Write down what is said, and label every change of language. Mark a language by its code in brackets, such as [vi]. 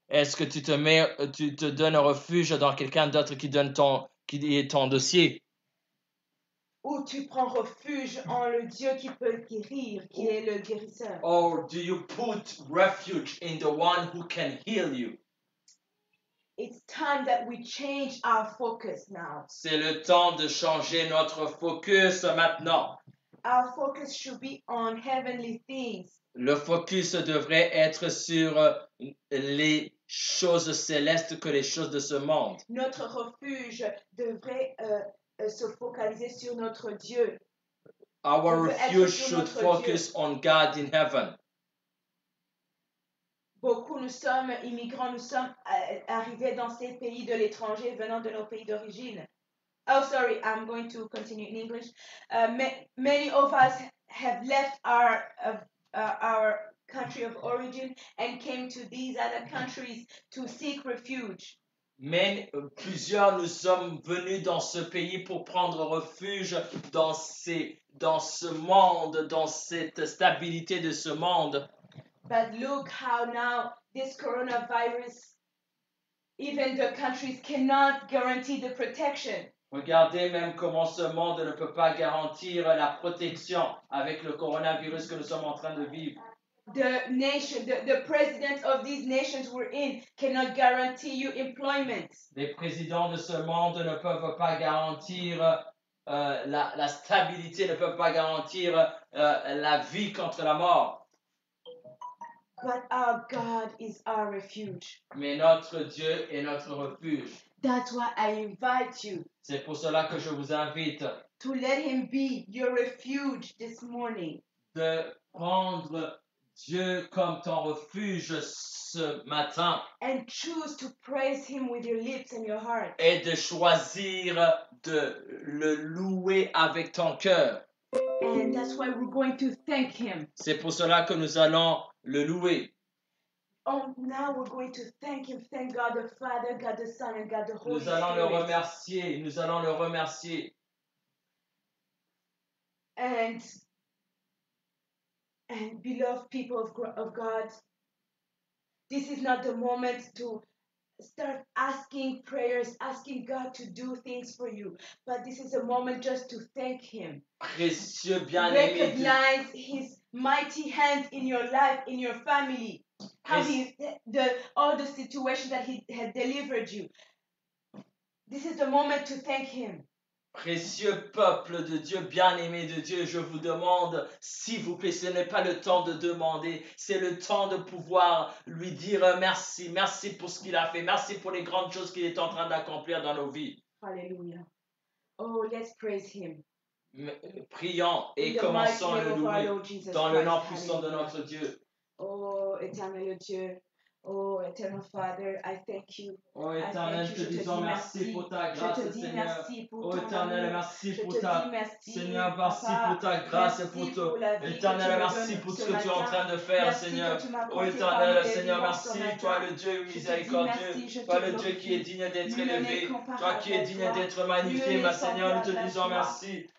[fr] Est-ce que tu te donnes refuge dans quelqu'un d'autre qui est ton dossier? Ou tu prends refuge en le Dieu qui peut guérir, qui est le guérisseur? [en] Or do you put refuge in the one who can heal you? It's time that we change our focus now. [fr] C'est le temps de changer notre focus maintenant. [en] Our focus should be on heavenly things. [fr] Le focus devrait être sur les choses célestes que les choses de ce monde. Notre refuge devrait se focaliser sur notre Dieu. [en] Our refuge should focus on God in heaven. [fr] Beaucoup, nous sommes immigrants, nous sommes arrivés dans ces pays de l'étranger venant de nos pays d'origine. [en] Oh, sorry, I'm going to continue in English. Many of us have left our country of origin and came to these other countries to seek refuge. [fr] Mais plusieurs nous sommes venus dans ce pays pour prendre refuge dans ce monde, dans cette stabilité de ce monde. [en] But look how now this coronavirus, even the countries cannot guarantee the protection. [fr] Regardez même comment ce monde ne peut pas garantir la protection avec le coronavirus que nous sommes en train de vivre. [en] The nation, the presidents of these nations we're in cannot guarantee you employment. [fr] Les présidents de ce monde ne peuvent pas garantir la stabilité, ne peuvent pas garantir la vie contre la mort. [en] But our God is our refuge. [fr] Mais notre Dieu est notre refuge. [en] That's why I invite you. [fr] C'est pour cela que je vous invite [en] to let him be your refuge this morning. [fr] De prendre Dieu comme ton refuge ce matin. [en] And choose to praise him with your lips and your heart. [fr] Et de choisir de le louer avec ton cœur. [en] And that's why we're going to thank him. [fr] C'est pour cela que nous allons le louer. [en] Oh, now we're going to thank him. Thank God the Father, God the Son, and God the Holy Spirit. [fr] Nous allons le remercier. Nous allons le remercier. [en] And beloved people of God, this is not the moment to start asking prayers, asking God to do things for you. But this is a moment just to thank him. [fr] Précieux bien-aimé. [en] Recognize his mighty hand in your life, in your family. How all the situations that he had delivered you. This is the moment to thank him. [fr] Précieux peuple de Dieu, bien-aimé de Dieu, je vous demande, s'il vous plaît, ce n'est pas le temps de demander, c'est le temps de pouvoir lui dire merci. Merci pour ce qu'il a fait, merci pour les grandes choses qu'il est en train d'accomplir dans nos vies. [en] Hallelujah. Oh, let's praise him. [fr] Prions et commençons à le louer dans le nom puissant de notre Dieu. Oh, éternel Dieu. [en] Oh, eternal Father, I thank you. [fr] Oh, éternel, te disons merci pour ta grâce, Seigneur. Oh, éternel, merci pour ta... Seigneur, merci pour ta grâce et pour ton... Éternel, merci pour ce que tu es en train de faire, Seigneur. Oh, éternel, Seigneur, merci. Toi, le Dieu miséricordieux. Toi, le Dieu qui est digne d'être élevé. Toi qui es digne d'être magnifié, ma Seigneur, nous te disons merci.